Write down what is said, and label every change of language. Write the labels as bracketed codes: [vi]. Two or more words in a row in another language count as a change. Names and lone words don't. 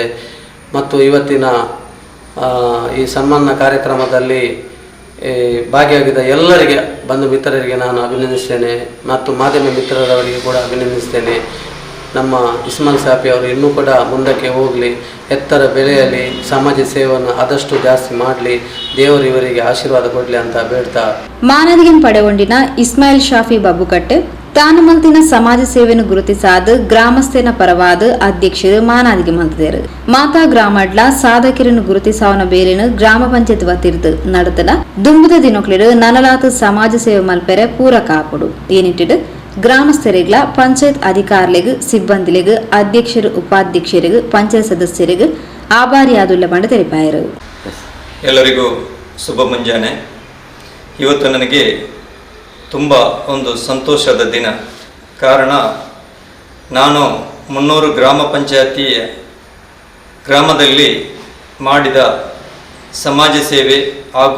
[kn] ಮತ್ತು ಇವತ್ತಿನ ಈ ಸನ್ಮಾನ ಕಾರ್ಯಕ್ರಮದಲ್ಲಿ ಭಾಗಿಯಾಗಿದ್ದ ಎಲ್ಲರಿಗೆ, ಬಂಧು ಮಿತ್ರರಿಗೆ ನಾನು ಅಭಿನಂದಿಸ್ತೇನೆ ಮತ್ತು ಮಾಧ್ಯಮ ಮಿತ್ರರವರಿಗೆ ಕೂಡ ಅಭಿನಂದಿಸ್ತೇನೆ. ನಮ್ಮ ಇಸ್ಮಾಯಿಲ್ ಶಾಫಿ ಅವರು ಇನ್ನೂ ಕೂಡ ಮುಂದಕ್ಕೆ ಹೋಗಲಿ, ಎತ್ತರ ಬೆಳೆಯಲಿ, ಸಮಾಜ ಸೇವೆಯನ್ನು ಆದಷ್ಟು ಜಾಸ್ತಿ ಮಾಡಲಿ, ದೇವರು ಇವರಿಗೆ ಆಶೀರ್ವಾದ ಕೊಡಲಿ ಅಂತ ಬೇಡ್ತಾ [tcy] ಮಾನದಿಗೆ ಪಡೆಗೊಂಡಿನ ಇಸ್ಮಾಯಿಲ್ ಶಾಫಿ ಬಬ್ಬುಕಟ್ಟೆ ತಾನು ಮಲ್ತಿನ ಸಮಾಜ ಸೇವೆಯನ್ನು ಗುರುತಿಸಾದ ಗ್ರಾಮಸ್ಥನ ಪರವಾದ ಅಧ್ಯಕ್ಷರು ಮಾನಾದಿಗೆ ಮಂತದೇರು. ಮಾತಾ ಗ್ರಾಮಡ್ಲ ಸಾಧಕರನ್ನು ಗುರುತಿಸಾವನ ಬೇರೆನು ಗ್ರಾಮ ಪಂಚಾಯತ್ ವತಿರ್ದು ನಡತಲ ದುಂಬುದ ದಿನಕ್ಲೆಡು ನನಲಾತ ಸಮಾಜ ಸೇವೆ ಮಲ್ಪೆರೆ ಪೂರಕ ಆಪಡು. ಈ ನಿಟ್ಟಿಡು ಗ್ರಾಮಸ್ಥರಿಗಳ ಪಂಚಾಯತ್ ಅಧಿಕಾರಿಗಳಿಗೂ ಸಿಬ್ಬಂದಿಗಳಿಗೂ ಅಧ್ಯಕ್ಷರು ಉಪಾಧ್ಯಕ್ಷರಿಗೂ ಪಂಚಾಯತ್ ಸದಸ್ಯರಿಗೂ ಆಭಾರಿಯಾದುಲ್ಲ ಬಂಡ ತೆರಿಪಾಯರು. [kn] ಎಲ್ಲರಿಗೂ ಶುಭ ಮುಂಜಾನೆ. ಇವತ್ತು ನನಗೆ ತುಂಬ ಒಂದು ಸಂತೋಷದ ದಿನ. ಕಾರಣ, ನಾನು 300 ಗ್ರಾಮ ಪಂಚಾಯತಿ ಗ್ರಾಮದಲ್ಲಿ ಮಾಡಿದ ಸಮಾಜ ಸೇವೆ ಹಾಗೂ